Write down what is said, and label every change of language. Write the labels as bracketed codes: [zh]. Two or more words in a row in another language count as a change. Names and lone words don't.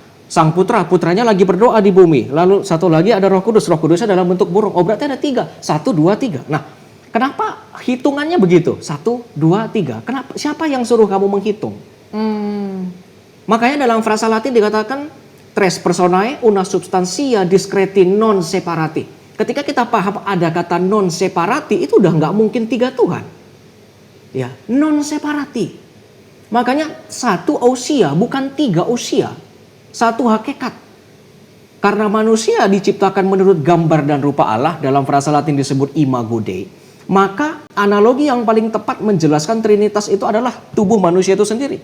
[id] Sang Putra, Putranya lagi berdoa di bumi. Lalu satu lagi ada Roh Kudus, Roh Kudusnya dalam bentuk burung. Oh berarti ada 3, 1, 2, 3. Nah, kenapa hitungannya begitu? 1, 2, 3. Kenapa? Siapa yang suruh kamu menghitung? Makanya dalam frasa Latin dikatakan [la] tres personae una substantia discreti non separati. [id] Ketika kita paham ada kata [la] non separati, [id] itu udah nggak mungkin 3 Tuhan. [la] Ya, non separati. [id] Makanya 1 ousia, bukan 3 ousia. 1 hakikat. Karena manusia diciptakan menurut gambar dan rupa Allah, dalam frasa Latin disebut [la] imago Dei, [id] maka analogi yang paling tepat menjelaskan Trinitas itu adalah tubuh manusia itu sendiri.